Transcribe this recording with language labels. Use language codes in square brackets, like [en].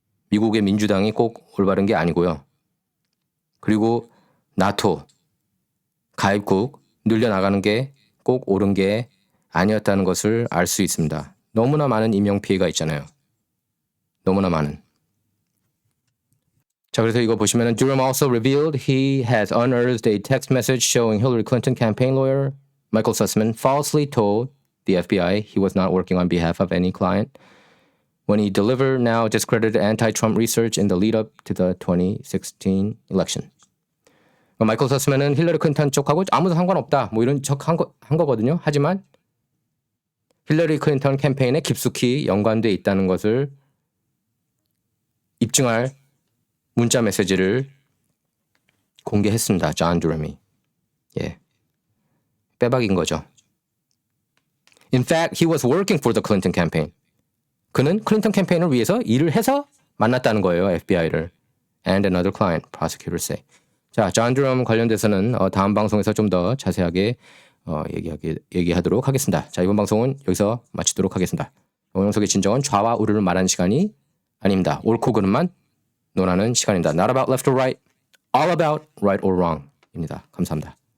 [ko] 미국의 민주당이 꼭 올바른 게 아니고요. 그리고 나토 가입국 늘려나가는 게 꼭 옳은 게 아니었다는 것을 알 수 있습니다. 너무나 많은 인명피해가 있잖아요. 너무나 많은. 자, 그래서 이거 보시면은 [en] Durham also revealed he has unearthed a text message showing Hillary Clinton campaign lawyer Michael Sussman falsely told the FBI he was not working on behalf of any client when he delivered now discredited anti-Trump research in the lead-up to the 2016 election. [ko] 마이클 서스맨은 힐러리 클린턴 쪽하고 아무도 상관없다. 뭐 이런 척 한 거거든요. 하지만 힐러리 클린턴 캠페인에 깊숙이 연관돼 있다는 것을 입증할 문자 메시지를 공개했습니다. 존 두럼이. 예. 빼박인 거죠. [en] In fact, he was working for the Clinton campaign. [ko] 그는 클린턴 캠페인을 위해서 일을 해서 만났다는 거예요. FBI를. [en] And another client, prosecutors say. [ko] 자, 존 두럼 관련돼서는 다음 방송에서 좀 더 자세하게 얘기하도록 하겠습니다. 자, 이번 방송은 여기서 마치도록 하겠습니다. 오늘 속의 진정은 좌와 우를 말하는 시간이 아닙니다. 옳고 그름만 논하는 시간입니다. [en] Not about left or right, all about right or wrong [ko] 입니다. [en] 감사합니다.